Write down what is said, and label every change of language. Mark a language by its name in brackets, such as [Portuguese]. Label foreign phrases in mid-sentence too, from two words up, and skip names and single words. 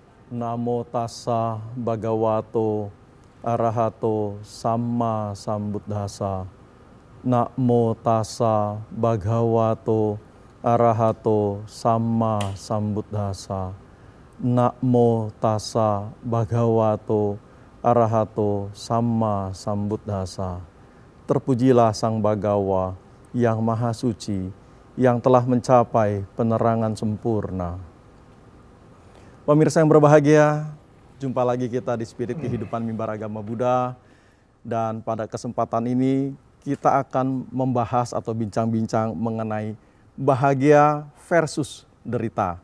[Pali] Namo tassa bhagavato arahato samma sambuddhassa. Namo tassa bhagavato arahato samma sambuddhassa. Namo tassa bhagavato arahato samma sambuddhassa. [Indonesian] Terpujilah Sang Bhagawa yang Maha Suci, yang telah mencapai penerangan sempurna. Pemirsa yang berbahagia, jumpa lagi kita di Spirit Kehidupan Mimbar Agama Buddha. Dan pada kesempatan ini kita akan membahas atau bincang-bincang mengenai bahagia versus derita.